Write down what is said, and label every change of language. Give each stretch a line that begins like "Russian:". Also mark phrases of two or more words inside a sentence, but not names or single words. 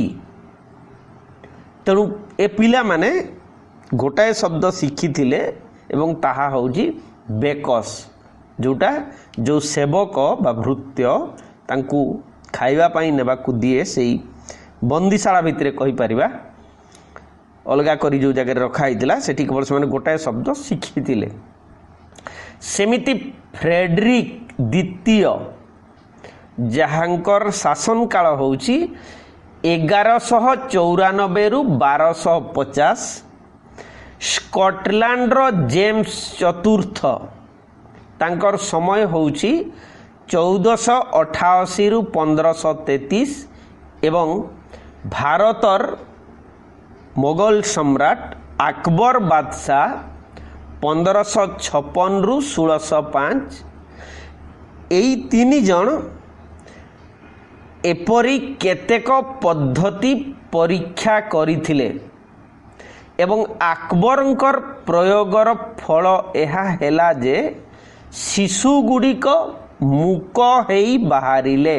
Odia: ତେଣୁ ଏ ପିଲାମାନେ ଗୋଟାଏ ଶବ୍ଦ ଶିଖିଥିଲେ ଏବଂ ତାହା ହେଉଛି ବେକସ୍, ଯେଉଁ ସେବକ ବା ଭୃତ୍ୟ ତାଙ୍କୁ ଖାଇବା ପାଇଁ ନେବାକୁ ଦିଏ ସେଇ ବନ୍ଦିଶାଳା ଭିତରେ କହିପାରିବା। ଅଲଗା କରି ଯୋ ଜାଗା ରଖାଇ ସେଠି କେବଳ ସେ ଗୋଟାଏ ଶବ୍ଦ ଶିଖି। ସେମିତି ଫ୍ରେଡରିକ ଦ୍ୱିତୀୟ ଯାହାଙ୍କର ଶାସନ କାଳ ହେଉଛି 1194 ରୁ 1250, ସ୍କଟଲାଣ୍ଡ ର ଜେମ୍ସ ଚତୁର୍ଥ ତାଙ୍କର ସମୟ ହେଉଛି 1488 ରୁ 1533 ଏବଂ ଭାରତର ମୋଗଲ ସମ୍ରାଟ ଆକବର ବାଦଶାହ 1556 ରୁ 1605। ଏଇ ତିନି ଜଣ ଏପରି କେତେକ ପଦ୍ଧତି ପରୀକ୍ଷା କରିଥିଲେ ଏବଂ ଆକବରଙ୍କର ପ୍ରୟୋଗର ଫଳ ଏହା ହେଲା ଯେ ଶିଶୁ ଗୁଡ଼ିକ ମୂକ ହୋଇ ବାହାରିଲେ।